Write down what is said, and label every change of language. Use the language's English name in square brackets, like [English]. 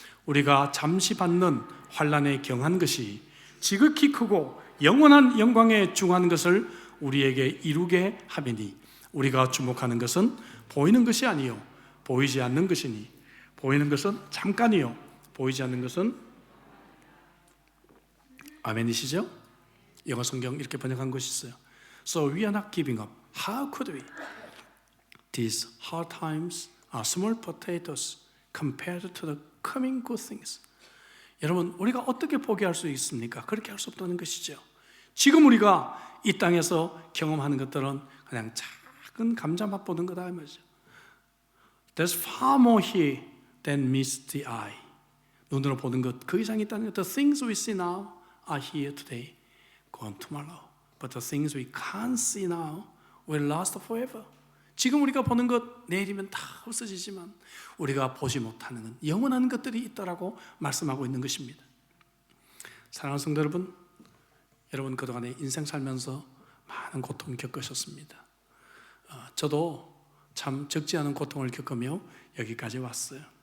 [Korean] 우리가 잠시 받는 환난에 경한 것이 지극히 크고 영원한 영광에 중한 것을 우리에게 이루게 하리니 우리가 주목하는 것은 보이는 것이 아니요 보이지 않는 것이니 보이는 것은 잠깐이요 보이지 않는 것은. 아멘이시죠? 영어 성경 이렇게 번역한 것이 있어요. [English] So we are not giving up. How could we? These hard times are small potatoes compared to the coming good things. [Korean] 여러분, 우리가 어떻게 포기할 수 있습니까? 그렇게 할 수 없다는 것이죠. 지금 우리가 이 땅에서 경험하는 것들은 그냥 작은 감자 맛보는 거다 이 말이죠. [English] There's far more here than meets the eye. [Korean] 눈으로 보는 것 그 이상이 있다는 것. [English] The things we see now are here today, gone tomorrow. But the things we can't see now will last forever. [Korean] 지금 우리가 보는 것 내일이면 다 없어지지만 우리가 보지 못하는 영원한 것들이 있다라고 말씀하고 있는 것입니다. 사랑하는 성도 여러분, 여러분 그동안에 인생 살면서 많은 고통 겪으셨습니다. 저도 참 적지 않은 고통을 겪으며 여기까지 왔어요.